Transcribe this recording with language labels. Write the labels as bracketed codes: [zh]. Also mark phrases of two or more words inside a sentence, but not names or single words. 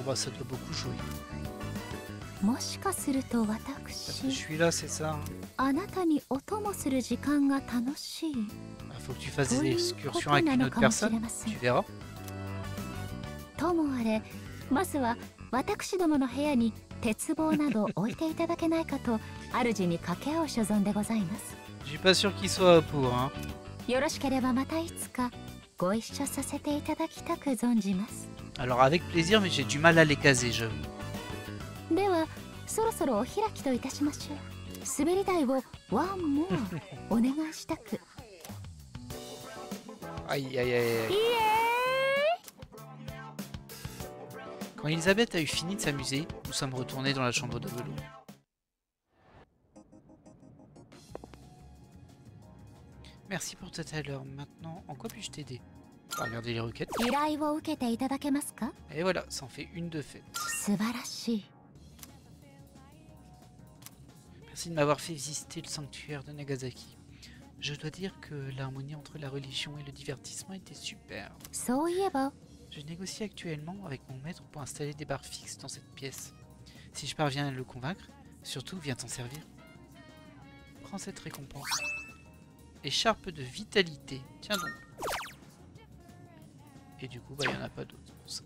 [fr] Oh, bah, ça doit beaucoup jouer. [ja] もしかすると [fr] Parce que [ja] 私 [fr] je suis là, c'est ça. [ja] あなたにお供する時間が楽しい [fr] Il faut que tu fasses des Oui, excursions avec une autre personne. Tu verras. [ja] ともあれ、まずは私どもの部屋に鉄棒など置いていただけないかと主に掛け合う所存でございます。 [fr] Je suis pas sûr qu'il soit pour, hein. [ja] よろしければまたいつかご一緒させていただきたく存じます。 [fr] Alors, avec plaisir, mais j'ai du mal à les caser, j'avoue. [ja] ではそろそろお開きといたしましょう。滑り台をワンモアお願いしたく。 [fr] Aïe, aïe, aïe, aïe. Quand Elisabeth a eu fini de s'amuser, nous sommes retournés dans la chambre de velours. Merci pour tout à l'heure. Maintenant, en quoi puis-je t'aider? Regardez les requêtes. [ja] 依頼を受けていただけますか。 [fr] Et voilà, ça en fait une de faite. [ja] 素晴らしい。 [fr] Merci de m'avoir fait visiter le sanctuaire de Nagasaki. Je dois dire que l'harmonie entre la religion et le divertissement était superbe. [ja] そういえば [fr] Je négocie actuellement avec mon maître pour installer des barres fixes dans cette pièce. Si je parviens à le convaincre, surtout viens t'en servir. Prends cette récompense. Écharpe de vitalité. Tiens donc. Et du coup, bah, il n'y en a pas d'autres pour ça.